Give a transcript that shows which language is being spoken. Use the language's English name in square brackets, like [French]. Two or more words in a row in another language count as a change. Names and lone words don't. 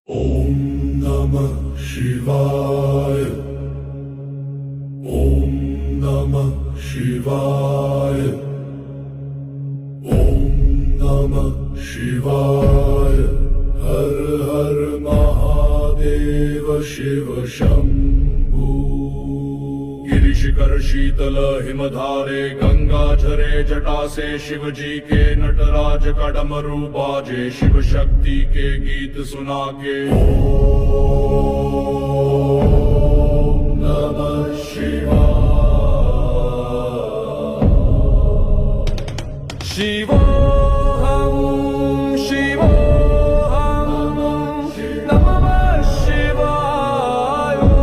[Sanskrit] ओम नमः शिवाय। ओम नमः शिवाय। ओम नमः शिवाय। [Hindi] हर हर महादेव शिव शंभू। गिरिशिखर शीतल हिमधारे गंगा झरे जटा से शिवजी के नटराज का डमरू बाजे शिव शक्ति के गीत सुना के। [Sanskrit] ओम नमः शिवाय। शिवोऽहं शिवोऽहं नमः शिवाय।